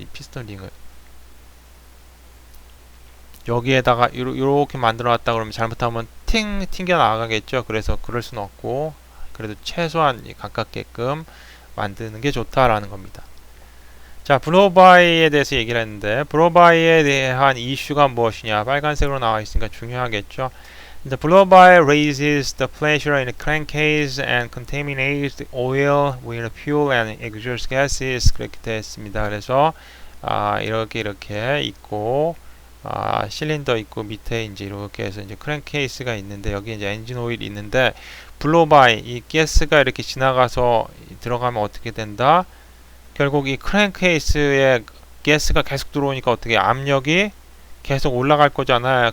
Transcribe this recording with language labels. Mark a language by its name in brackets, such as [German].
[Korean] 이 피스톤 링을 여기에다가 이렇게 만들어놨다 그러면 잘못하면 튕겨 나가겠죠. 그래서 그럴 수는 없고 그래도 최소한 가깝게끔 만드는 게 좋다라는 겁니다. 자, 블로바이에 대해서 얘기를 했는데 블로바이에 대한 이슈가 무엇이냐? 빨간색으로 나와 있으니까 중요하겠죠. [English] The blow-by raises the pressure in the crankcase and contaminates the oil with fuel and exhaust gases. [Korean] 그렇게 되어 있습니다. 그래서 이렇게 있고 실린더 있고 밑에 이제 이렇게 해서 이제 크랭케이스가 있는데 여기 이제 엔진 오일이 있는데 블로바이 이 가스가 이렇게 지나가서 들어가면 어떻게 된다? 결국 이 크랭케이스에 가스가 계속 들어오니까 어떻게 압력이 계속 올라갈 거잖아요.